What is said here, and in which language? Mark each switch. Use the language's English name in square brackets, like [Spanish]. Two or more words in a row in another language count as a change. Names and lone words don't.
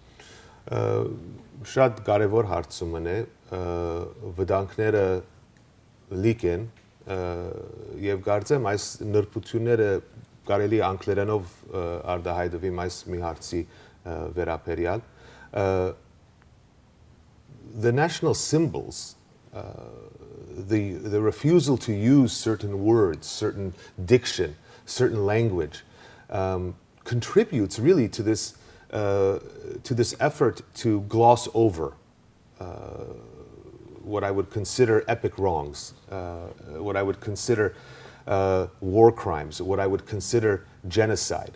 [Armenian] Շատ կարևոր հարցումն է, վտանգները լիք են եւ կարծեմ այս նրբությունները կարելի անգլերենով արտահայտվի այս մի հարցի վերաբերյալ [English] the national symbols, the refusal to use certain words, certain diction, certain language, contributes really to this effort to gloss over what I would consider epic wrongs, what I would consider war crimes, what I would consider genocide.